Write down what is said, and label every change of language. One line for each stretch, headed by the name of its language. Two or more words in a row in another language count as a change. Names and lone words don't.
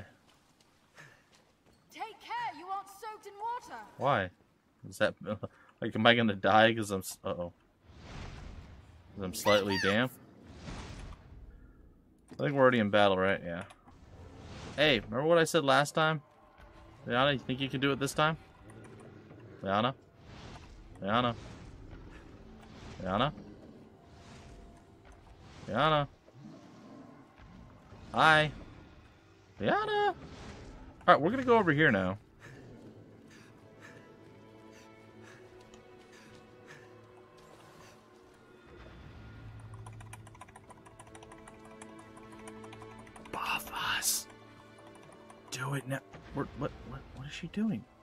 English: Take care, you aren't soaked in water. Why? Is that... Like, am I gonna die because I'm... Uh-oh. Because I'm slightly damp? I think we're already in battle, right? Yeah. Hey, remember what I said last time? Liana, you think you can do it this time? Liana? Liana? Liana? Liana? Hi? Liana? Alright, we're gonna go over here now. Buff us! Do it now. What is she doing?